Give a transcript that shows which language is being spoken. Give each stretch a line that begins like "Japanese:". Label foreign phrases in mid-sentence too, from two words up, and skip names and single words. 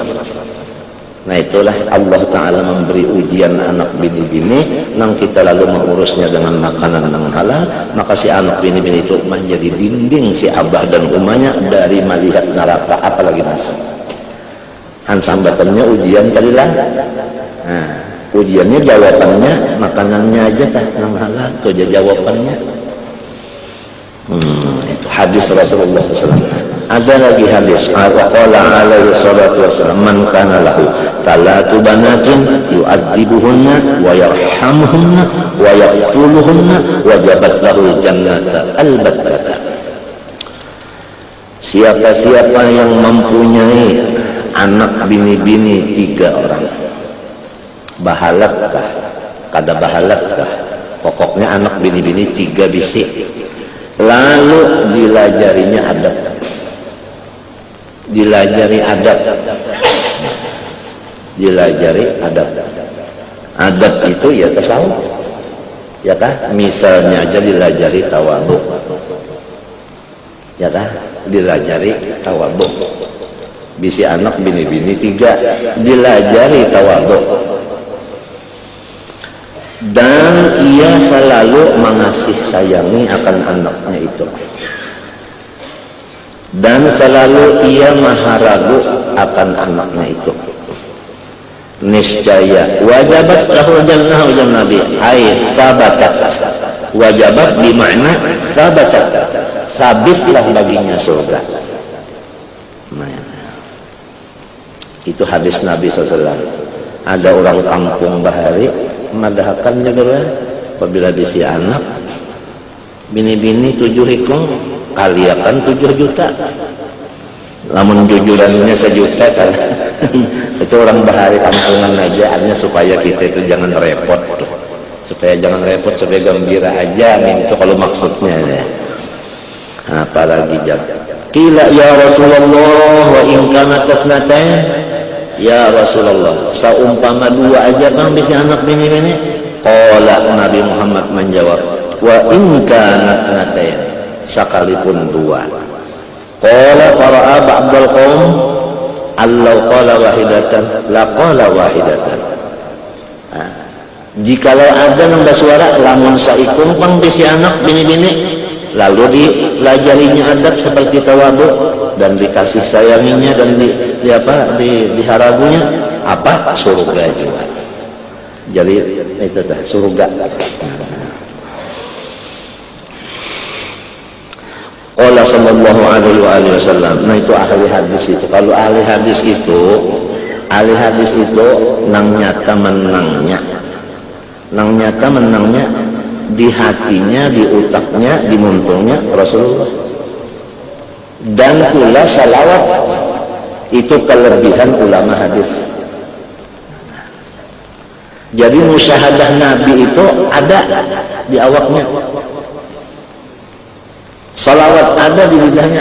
Banjar: Nah itulah Allah Ta'ala memberi ujian anak bini-bini, nang kita lalu mengurusnya dengan makanan yang halal, maka si anak bini-bini itu menjadi dinding si abah dan umahnya dari melihat neraka, apalagi masuk. Sambatannya ujian tadilah. Nah, ujiannya jawabannya makanannya aja tah yang halal, itu aja jawabannya. Itu hadis Rasulullah SAW. Ada lagi hadis
Arabic: قال عليه الصلاة والسلام من كان له ثلاث بنات يؤدبهن ويرحمهن ويكفلهن وجبت له الجنة البتة.
Banjar: Siapa-siapa yang mempunyai anak bini-bini 3 orang, bahalatkah kada bahalatkah, pokoknya anak bini-bini 3 bisi, lalu dilajarinya adab, dilajari adab, adab itu ya tasawuf, ya kah? Misalnya aja dilajari tawadhu, ya kah? Dilajari tawadhu. Bisi anak bini-bini 3 dilajari tawadhu, dan ia selalu mengasih sayangi akan anaknya itu, dan selalu ia maha ragu akan anaknya itu. Niscaya
Arabic: وجبت له الجنة
Banjar: ujan Nabi, ay sabatat.
Arabic: Wajabat bermakna sabatat,
Banjar: sabitlah baginya surga. Nah, itu hadis Nabi SAW. Ada orang kampung bahari madahkan juga apabila bisi anak bini-bini 7 hikung kaliakan 7 juta, lamun jujurannya 1 juta kan Itu orang bahari kampungan aja, artinya supaya kita itu jangan repot, supaya gembira aja, itu kalau maksudnya ya. Apalagi
Arabic: قيل يا رسول الله وإن كانتا اثنتين,
Banjar: ya Rasulullah saumpama dua aja bang bisa anak bini-bini. Qala Nabi Muhammad menjawab
Arabic: وإن كانتا اثنتين,
Banjar: sekalipun dua.
Arabic: قال فرأى بعض القوم أن لو قال واحدة لقال واحدة.
Banjar: Jikalau ada nambah suara lamun saikun pang bisi anak bini-bini, lalu dipelajarinya adab seperti tawadu dan dikasih sayanginya dan diharagunya apa surga juga. Jadi itu dah surga.
Arabic: الله صلى الله عليه وسلم.
Banjar: Nah itu ahli hadis itu. Kalau ahli hadis itu nang nyata menangnya di hatinya, di utaknya, di muntungnya Rasulullah. Dan pula salawat itu kelebihan ulama hadis. Jadi musyahadah Nabi itu ada di awaknya, salawat ada di lidahnya.